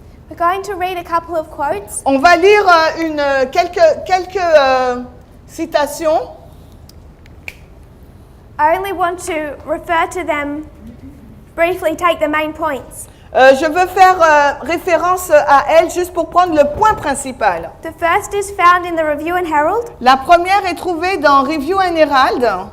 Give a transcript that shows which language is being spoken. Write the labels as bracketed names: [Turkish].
[English] We're going to read a couple of quotes. [French] On va lire quelques citations. [English] I only want to refer to them briefly, take the main points. [French] Je veux faire référence à elles juste pour prendre le point principal. [English] The first is found in the Review and Herald, [French] La première est trouvée dans Review and Herald,